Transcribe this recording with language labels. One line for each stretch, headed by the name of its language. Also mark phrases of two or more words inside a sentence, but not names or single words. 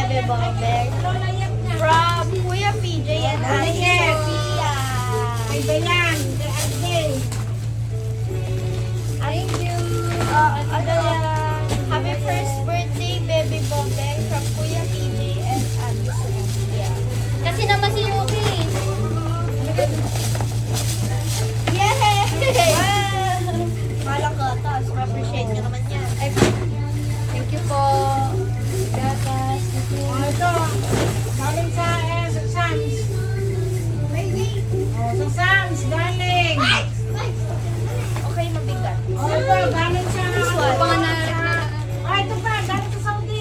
English: Bobek. From Kuya PJ and Ate Sophia.
Filipino: Ay ba yan?
English: Thank you.
Filipino: Ano yan?
English: Happy first birthday, baby Bobek. From Kuya PJ and Ate Sophia.
Filipino: Kasi naman si Yuki. Yay! Malang ka, tapos appreciate nyo naman yan.
English: Thank you
Filipino: po. Gatas. Ito, galing sa Sam's. Sa Sam's, galing. Okay, mabigat. Ito, galing sa... Panganak na. Ito pa, galing sa Saudi.